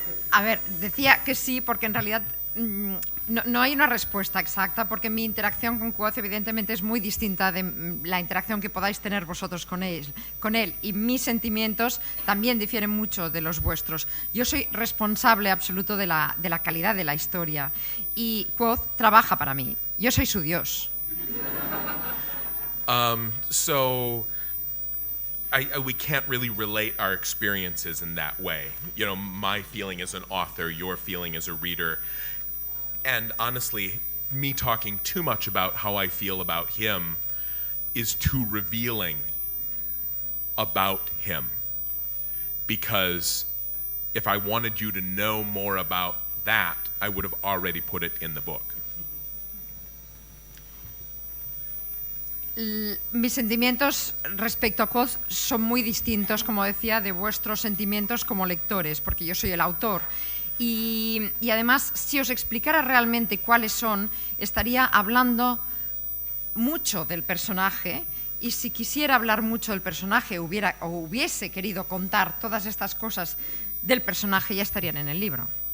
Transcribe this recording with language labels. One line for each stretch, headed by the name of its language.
Spanish: A ver, decía que sí, porque en realidad no hay una respuesta exacta, porque mi interacción con Kvothe evidentemente es muy distinta de la interacción que podáis tener vosotros con él, y mis sentimientos también difieren mucho de los vuestros. Yo soy responsable absoluto de la calidad de la historia, y Kvothe trabaja para mí. Yo soy su dios.
English: So we can't really relate our experiences in that way. You know, my feeling as an author, your feeling as a reader. And honestly, me talking too much about how I feel about him is too revealing about him. Because if I wanted you to know more about that, I would have already put it in the book.
Spanish: Mis sentimientos respecto a Kvothe son muy distintos, como decía, de vuestros sentimientos como lectores, porque yo soy el autor. Y además, si os explicara realmente cuáles son, estaría hablando mucho del personaje, y si quisiera hablar mucho del personaje hubiese querido contar todas estas cosas del personaje, ya estarían en el libro.